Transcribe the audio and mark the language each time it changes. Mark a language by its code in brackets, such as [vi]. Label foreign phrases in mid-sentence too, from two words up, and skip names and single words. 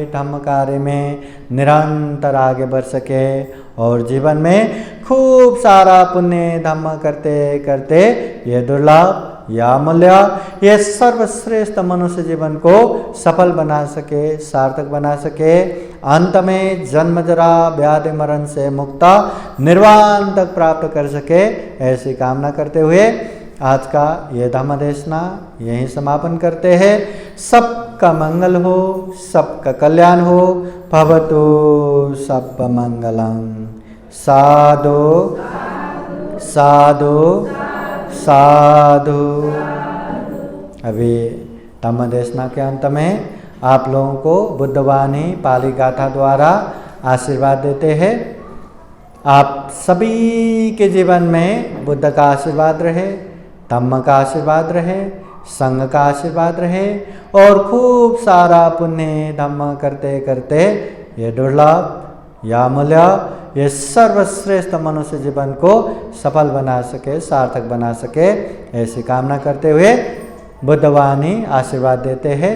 [hi] धर्म कार्य में निरंतर आगे बढ़ सके, और जीवन में खूब सारा पुण्य धर्म करते करते ये दुर्लभ या मूल्य ये सर्वश्रेष्ठ मनुष्य जीवन को सफल बना सके, सार्थक बना सके, अंत में जन्म जरा व्याधि मरण से मुक्त निर्वाण तक प्राप्त कर सके, ऐसी कामना करते हुए आज का ये धम्म देशना यहीं समापन करते हैं। सबका मंगल हो, सबका कल्याण हो, [pi] भवतु सब मंगलम। साधु साधु साधु। [hi] अभी धम्म देशना के अंत में आप लोगों को बुद्धवाणी पाली गाथा द्वारा आशीर्वाद देते हैं। आप सभी के जीवन में बुद्ध का आशीर्वाद रहे, धम्म का आशीर्वाद रहे, संघ का आशीर्वाद रहे, और खूब सारा पुण्य धम्म करते करते ये दुर्लभ या मूल्य ये सर्वश्रेष्ठ मनुष्य जीवन को सफल बना सके, सार्थक बना सके, ऐसी कामना करते हुए बुद्धवाणी आशीर्वाद देते हैं।